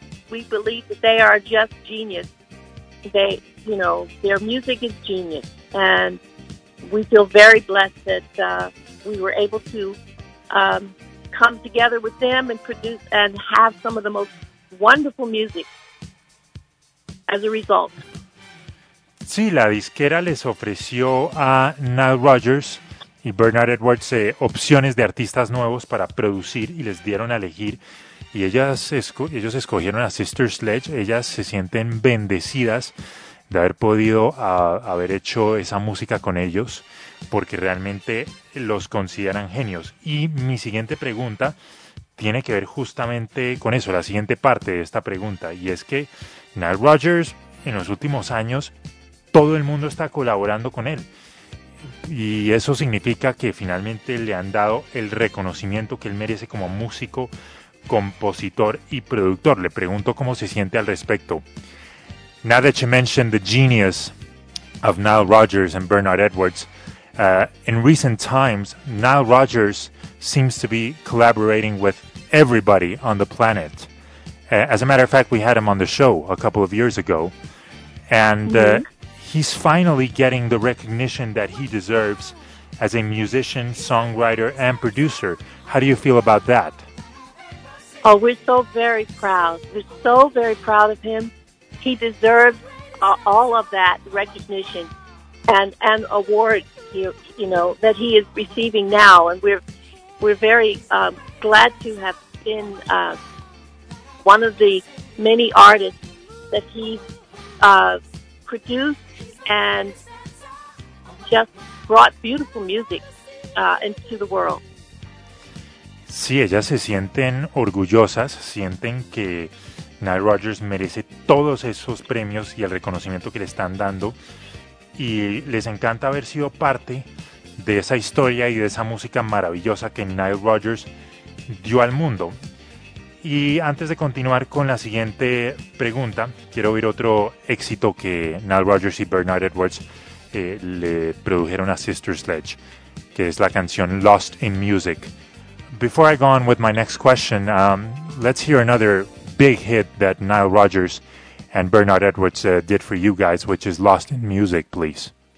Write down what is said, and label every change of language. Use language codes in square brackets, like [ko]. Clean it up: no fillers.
[en] We believe that they are just genius. They, you know, their music is genius. And we feel very blessed that we were able to come together with them and produce and have some of the most wonderful music as a result. [es] Sí, la disquera les ofreció a Nile Rodgers y Bernard Edwards opciones de artistas nuevos para producir y les dieron a elegir. Y ellos escogieron a Sister Sledge. Ellas se sienten bendecidas de haber podido haber hecho esa música con ellos, porque realmente los consideran genios. Y mi siguiente pregunta tiene que ver justamente con eso, la siguiente parte de esta pregunta, y es que Nile Rodgers en los últimos años todo el mundo está colaborando con él, y eso significa que finalmente le han dado el reconocimiento que él merece como músico, compositor y productor. Le pregunto cómo se siente al respecto. [en] Now that you mentioned the genius of Nile Rodgers and Bernard Edwards, in recent times, Nile Rodgers seems to be collaborating with everybody on the planet. As a matter of fact, we had him on the show a couple of years ago, and he's finally getting the recognition that he deserves as a musician, songwriter, and producer. How do you feel about that? Oh, we're so very proud. We're so very proud of him. He deserves all of that recognition and awards, you know, that he is receiving now. And we're very glad to have been one of the many artists that he's produced and just brought beautiful music into the world. [es] Sí, ellas se sienten orgullosas, sienten que Nile Rodgers merece todos esos premios y el reconocimiento que le están dando, y les encanta haber sido parte de esa historia y de esa música maravillosa que Nile Rodgers dio al mundo. Y antes de continuar con la siguiente pregunta, quiero oír otro éxito que Nile Rodgers y Bernard Edwards le produjeron a Sister Sledge, que es la canción Lost in Music. [en] Before I go on with my next question, let's hear another big hit that Nile Rodgers and Bernard Edwards did for you guys, which is Lost in Music, please.